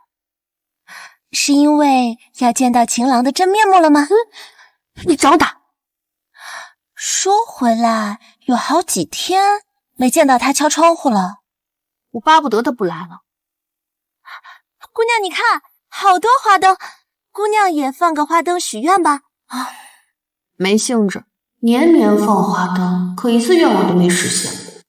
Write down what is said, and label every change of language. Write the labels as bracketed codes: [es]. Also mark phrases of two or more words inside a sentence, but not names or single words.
[zh] 是因為要見到情郎的真面目了嗎？你找打！說回來，有好幾天沒見到他敲窗戶了。我巴不得他不來了。姑娘，你看，好多花燈，姑娘也放個花燈許願吧。啊，沒興致，年年放花燈，可一次願望都沒實現。